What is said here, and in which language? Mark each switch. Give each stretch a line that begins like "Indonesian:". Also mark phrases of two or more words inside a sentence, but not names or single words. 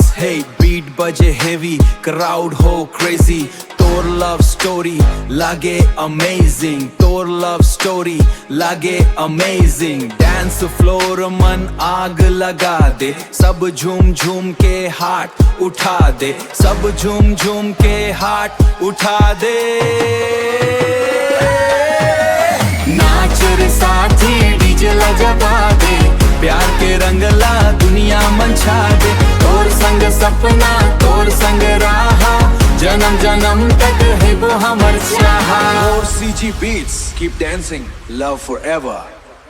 English: hey beat बजे heavy, crowd हो crazy।
Chhattisgarhi: तोर
English: love story
Chhattisgarhi: लागे amazing, तोर
English: love story
Chhattisgarhi: लागे amazing।
English: dance floor
Chhattisgarhi: मन आग लगा दे, सब झूम झूम के हाथ उठा दे, सब झूम झूम के हाथ उठा दे। नाच रे साथी डीजे लगा दे, प्यार के रंगला दुनिया मंछा दे। तोर संग सपना तोर संग राहा, जन्म जन्म तक है वो हमर चाहा।
English: More CG beats, keep dancing, love forever.